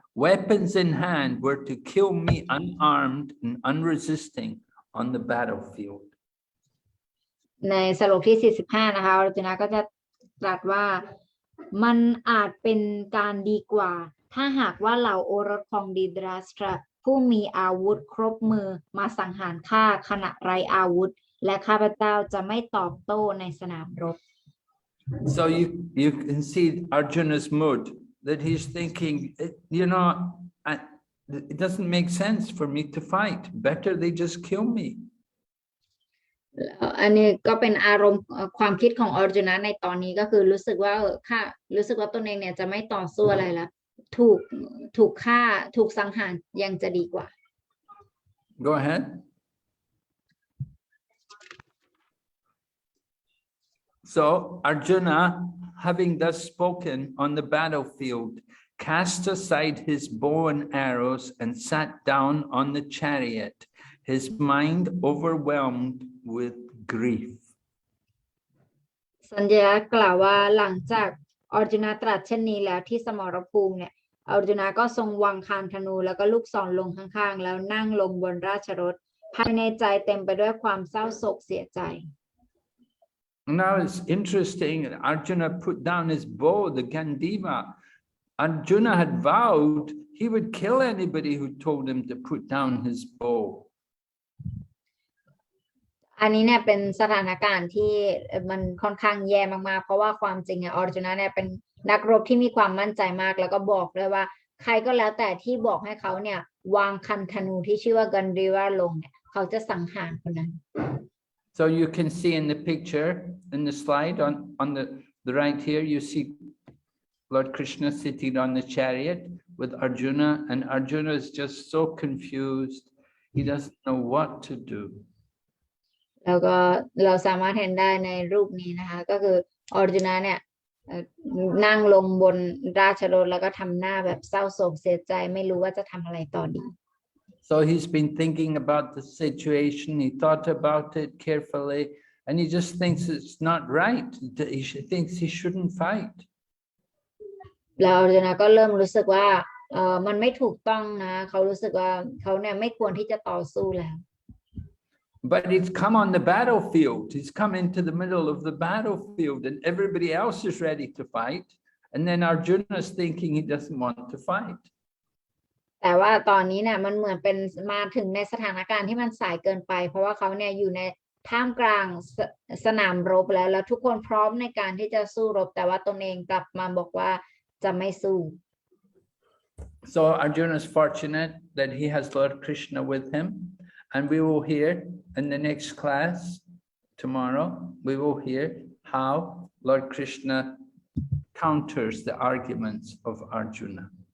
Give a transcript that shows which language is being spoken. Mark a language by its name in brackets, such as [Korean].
[English] weapons in hand, were to kill me unarmed and unresisting on the battlefield. [Thai] ในสโลกที่ 45 นะคะอร์จุนก็จะตรัสว่ามันอาจเป็นการดีกว่าถ้าหากว่าเหล่าโอรสของดิดราสตราผู้มีอาวุธครบมือมาสังหารข้าขณะไร้อาวุธและข้าพเจ้าจะไม่ตอบโต้ในสนามรบ [English] So you can see Arjuna's mood, that he's thinking, you know, it doesn't make sense for me to fight. Better they just kill me. [Thai] อันนี้ก็เป็นอารมณ์ความคิดของอร์จุนในตอนนี้ก็คือรู้สึกว่าค่ะรู้สึกว่าตนเองเนี่ยจะไม่ต่อสู้อะไรแล้วถูกฆ่าถูกสังหารยังจะดีกว่า [English] Go ahead. So Arjuna, having thus spoken on the battlefield, cast aside his bow and arrows and sat down on the chariot, his mind overwhelmed with grief. [Thai] สัญญากล่าวว่าหลังจากอร์จุนตรัสเช่นนี้แล้วที่สมรภูมิเนี่ยอร์จุนก็ทรงวางคานธนูแล้วก็ลูกศรลงข้างๆแล้วนั่งลงบนราชรถภายในใจเต็มไปด้วยความเศร้าโศกเสียใจ [English] Now it's interesting, Arjuna put down his bow, the Gandiva. Arjuna had vowed he would kill anybody who told him to put down his bow. [Thai] อันนี้เนี่ยเป็นสถานการณ์ที่มันค่อนข้างแย่มากๆเพราะว่าความจริงอร์จุนเนี่ยเป็นนักรบที่มีความมั่นใจมากแล้วก็บอกด้วยว่าใครก็แล้วแต่ที่บอกให้เขาเนี่ยวางคันธนูที่ชื่อว่ากันดีวาลงเนี่ยเขาจะสังหารคนนั้น [English] So you can see in the picture, in the slide on the right here, you see Lord Krishna sitting on the chariot with Arjuna, and Arjuna is just so confused. He doesn't know what to do. [Thai] แล้วก็เราสามารถเห็นได้ในรูปนี้นะคะก็คืออร์จุนเนี่ยนั่งลงบนราชรถแล้วก็ทำหน้าแบบเศร้าโศกเสียใจไม่รู้ว่าจะทำอะไรต่อดี [English] So he's been thinking about the situation. He thought about it carefully, and he just thinks it's not right. He thinks he shouldn't fight. [Thai] แล้วอร์จุนก็เริ่มรู้สึกว่ามันไม่ถูกต้องนะเขารู้สึกว่าเขาเนี่ยไม่ควรที่จะต่อสู้แล้ว [English] But he's come on the battlefield. He's come into the middle of the battlefield, and everybody else is ready to fight. And then Arjuna is thinking he doesn't want to fight. [Thai] แต่ว่าตอนนี้เนี่ยมันเหมือนเป็นมาถึงในสถานการณ์ที่มันสายเกินไปเพราะว่าเขาเนี่ยอยู่ในท่ามกลางสนามรบแล้วทุกคนพร้อมในการที่จะสู้รบแต่ว่าตนเองกลับมาบอกว่าจะไม่สู้ [English] So Arjuna is fortunate that he has Lord Krishna with him, and we will hear in the next class tomorrow, we will hear how Lord Krishna counters the arguments of Arjuna.